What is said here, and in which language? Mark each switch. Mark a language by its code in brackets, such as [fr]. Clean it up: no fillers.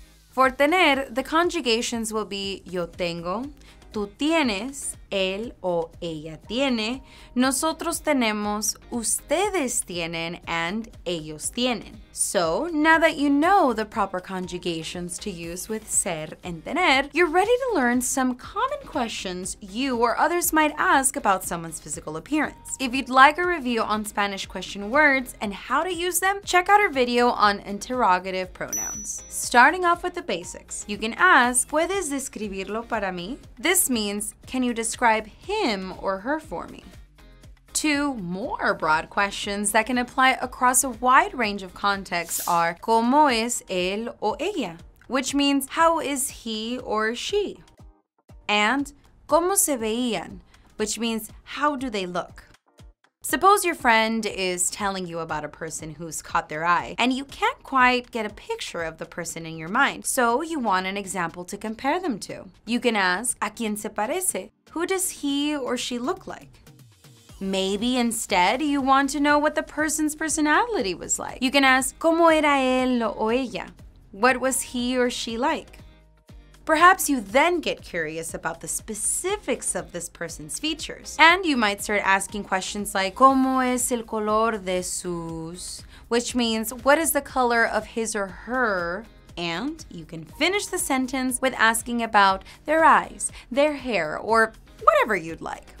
[es] For tener, [en] the conjugations will be [es] yo tengo, tú tienes, él o ella tiene, nosotros tenemos, ustedes tienen, and ellos tienen. [en] So, now that you know the proper conjugations to use with ser and tener, you're ready to learn some common questions you or others might ask about someone's physical appearance. If you'd like a review on Spanish question words and how to use them, check out our video on interrogative pronouns. Starting off with the basics, you can ask, [es] ¿Puedes describirlo para mí? [en] This means, can you describe him or her for me? 2 more broad questions that can apply across a wide range of contexts are [es] ¿Cómo es él o ella? [en] Which means how is he or she? And [es] ¿Cómo se veían? [en] Which means how do they look? Suppose your friend is telling you about a person who's caught their eye, and you can't quite get a picture of the person in your mind, so you want an example to compare them to. You can ask, [es] ¿A quién se parece? [en] Who does he or she look like? Maybe instead you want to know what the person's personality was like. You can ask, [es] ¿Cómo era él o ella? [en] What was he or she like? Perhaps you then get curious about the specifics of this person's features. And you might start asking questions like, [es] ¿Cómo es el color de sus? [en] Which means, what is the color of his or her? And you can finish the sentence with asking about their eyes, their hair, or whatever you'd like.